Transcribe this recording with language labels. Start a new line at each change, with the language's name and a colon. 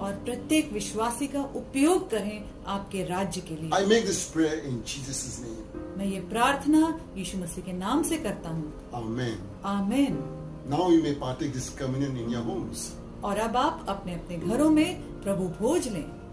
Hindi: और प्रत्येक विश्वासी का उपयोग करें आपके राज्य के लिए।
English: I make this prayer in Jesus' name.
Hindi: मैं ये प्रार्थना यीशु मसीह के नाम से करता हूँ।
English: Amen.
Hindi: आमीन।
English: Now you may partake this communion in your homes.
Hindi: और अब आप अपने अपने घरों में प्रभु भोज लें।